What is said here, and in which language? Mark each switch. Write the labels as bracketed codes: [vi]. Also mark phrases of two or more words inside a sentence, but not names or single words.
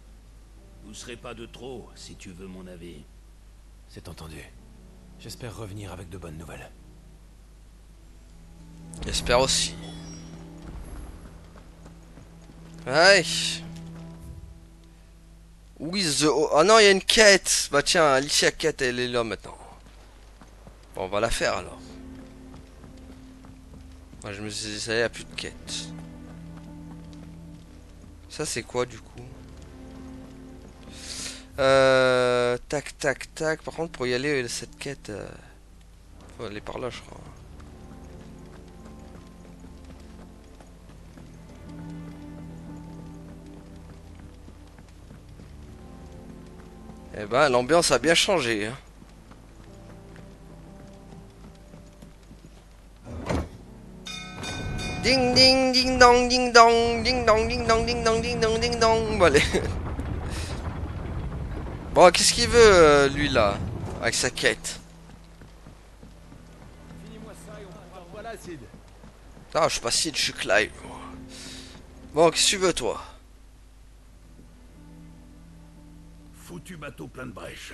[fr] Vous serez pas de trop, si tu veux mon avis. C'est entendu. J'espère revenir avec de bonnes nouvelles. J'espère aussi. Ouais. [en] Où is the... [fr] Oh non, il y a une quête. Bah tiens, Alicia quête, elle est là maintenant. Bon, on va la faire alors. Moi, je me suis dit, ça y est, il n'y a plus de quête. Ça, c'est quoi du coup? Tac, tac, tac. Par contre, pour y aller, cette quête... faut aller par là, je crois. Eh ben, l'ambiance a bien changé. Hein. Ding ding ding dong ding dong ding dong ding dong ding dong ding dong ding dong. Bon allez. Bon, qu'est-ce qu'il veut lui là avec sa quête? Finis-moi ça et on voilà, Sid. Ah, je suis pas Sid, je suis Clive. Bon, qu'est-ce que tu veux toi? Foutu bateau plein de brèches.